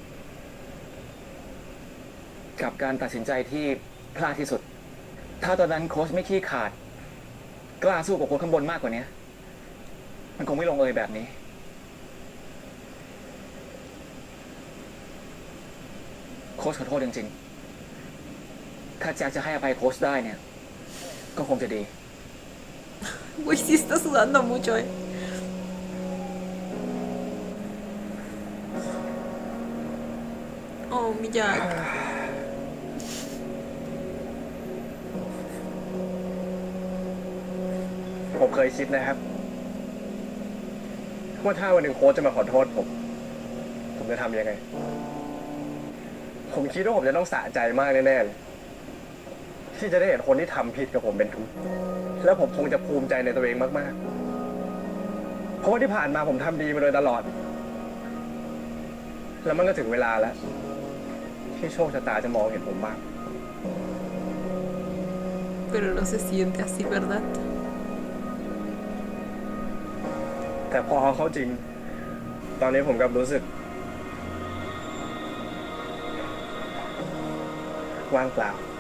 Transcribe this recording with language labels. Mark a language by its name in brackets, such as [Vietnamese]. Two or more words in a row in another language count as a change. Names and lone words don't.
[Thai] กับการตัดสินใจที่พลาดที่สุด ถ้าตอนนั้นโค้ชไม่ขี้ขาด กล้าสู้กับคนข้างบนมากกว่านี้ มันคงไม่ลงเอยแบบนี้ โค้ชขอโทษจริงๆ ถ้าแจ็คจะให้อภัยโค้ชได้เนี่ย ก็คงจะดี [Spanish] Uy, sí está sudando mucho, eh. Oh, mi Jack. [Thai] ผมเคยคิดนะครับ ว่าถ้าวันหนึ่งโค้ชจะมาขอโทษผมจะทำยังไง ผมคิด ว่าผมจะต้องสะใจมากแน่ๆเลยที่จะได้เห็นคนที่ทำผิดกับผมเป็นทุกข์แล้วผมคงจะภูมิใจในตัวเองมากๆ เพราะว่าที่ผ่านมาผมทำดีมาโดยตลอด แล้วมันก็ถึงเวลาแล้ว ที่โชคชะตาจะมองเห็นผมบ้าง [Spanish] Pero no se siente así, ¿verdad? [Thai] แต่พอเขาจริง ตอนนี้ผมกลับรู้สึก ว่างเปล่า